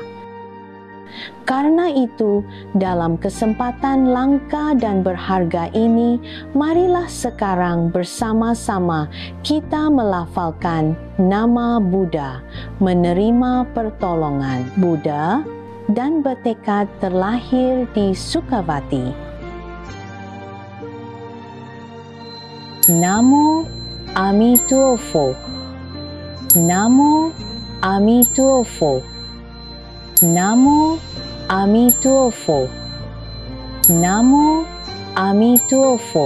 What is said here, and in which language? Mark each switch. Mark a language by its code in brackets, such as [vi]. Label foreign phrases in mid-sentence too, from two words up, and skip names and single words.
[id] Karena itu, dalam kesempatan langka dan berharga ini, marilah sekarang bersama-sama kita melafalkan nama Buddha, menerima pertolongan Buddha, dan bertekad terlahir di Sukhavati. [zh] Namo Amitofo. Namo Amitofo. Namo Amitofo. Namo Amitofo.